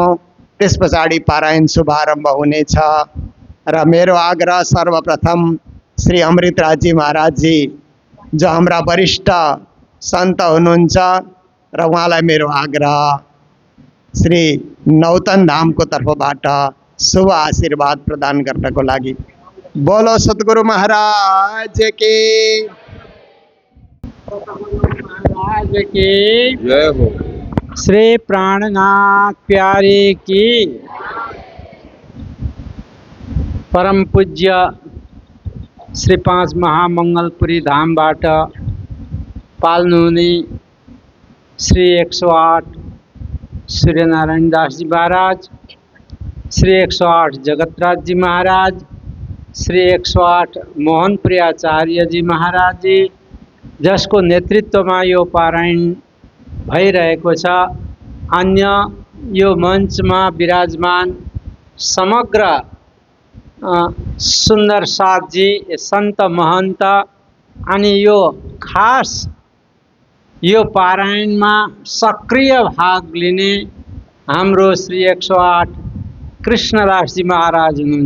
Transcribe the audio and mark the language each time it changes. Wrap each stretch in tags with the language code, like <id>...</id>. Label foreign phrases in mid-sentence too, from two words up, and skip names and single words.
<ne>त्यस पछाडि पारायण शुभारम्भ हुनेछ र मेरो आग्रह सर्वप्रथम श्री अमृतराजी महाराज जी जो हाम्रा वरिष्ठ सन्त हुनुहुन्छ र उहाँलाई मेरो आग्रह श्री नौतन धामको तर्फबाट शुभ आशीर्वाद प्रदान गर्नको लागि।</ne> <hi>बोलो सद्गुरु महाराज की जय हो। श्री प्राणनाथ प्यारे की।</hi> <ne>परम पूज्य श्री 5 महामंगलपुरी धामबाट पाल्नुहुने श्री 108 सूर्यनारायण दास जी महाराज, श्री 108 जगतराज जी महाराज, श्री 108 मोहनपुरी आचार्य जी महाराज जी, जसको नेतृत्वमा यो पारायण भइरहेको छ। अन्य यो मञ्चमा विराजमान समग्र सुन्दर साथजी, सन्त महन्त अनि यो खास यो पारायणमा सक्रिय भाग लिने हाम्रो श्री 108 कृष्णदासजी महाराज हुनुहुन्छ।</ne>